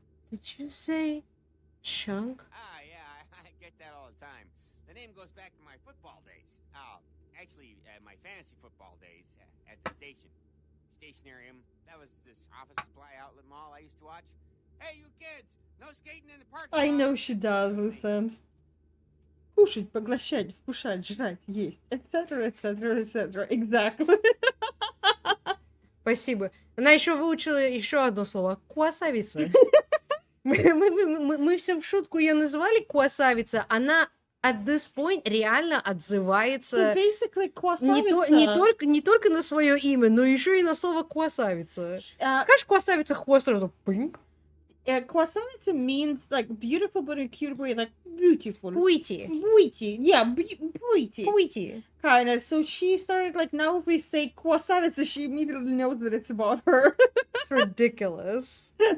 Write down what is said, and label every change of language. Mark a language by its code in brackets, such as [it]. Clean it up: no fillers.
[en] Did you say chunk? Ah, yeah, I get that all the time. The name goes back to my football days. Actually, my fantasy football days at the station. Stationarium. That was this office supply outlet mall I used to watch. Hey, you kids! No skating in the park. I know she does, listen. [ru] Кушать, поглощать, вкушать, жрать, есть, [en] etc., etc., etc. Exactly. [ru] Спасибо. Она еще выучила еще одно слово. Квасавица. Мы все в шутку ее называли квасавица. Она [en] at this point [ru] реально [en] So [ru] отзывается [en] basically, квасавица... [ru] не только на свое имя, но еще и на слово квасавица. Скажешь квасавица, хвост сразу пынь. [en] Квасавица means like beautiful, but in a cute way, like beautiful. [ru] Уйти. [en] Pretty, yeah, pretty. [ru] Уйти. [en] Kind of. So she started like, now if we say квасавица, she immediately knows that it's about her. It's ridiculous.